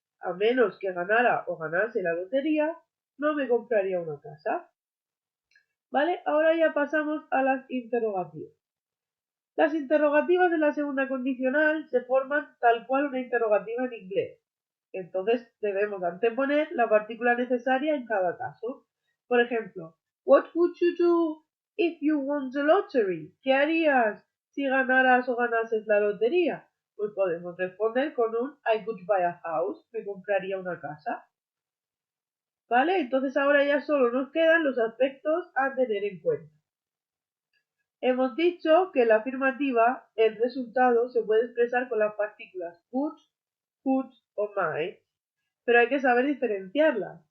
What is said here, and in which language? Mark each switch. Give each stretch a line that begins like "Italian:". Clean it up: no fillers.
Spanish: a menos que ganara o ganase la lotería, no me compraría una casa. ¿Vale? Ahora ya pasamos a las interrogativas. Las interrogativas de la segunda condicional se forman tal cual una interrogativa en inglés. Entonces debemos anteponer la partícula necesaria en cada caso. Por ejemplo,
English: what would you do if you won the lottery?
Spanish: ¿Qué harías si ganaras o ganases la lotería? Pues podemos responder con un
English: I could buy a house,
Spanish: me compraría una casa. ¿Vale? Entonces ahora ya solo nos quedan los aspectos a tener en cuenta. Hemos dicho que en la afirmativa el resultado se puede expresar con las partículas would, could o might, pero hay que saber diferenciarlas.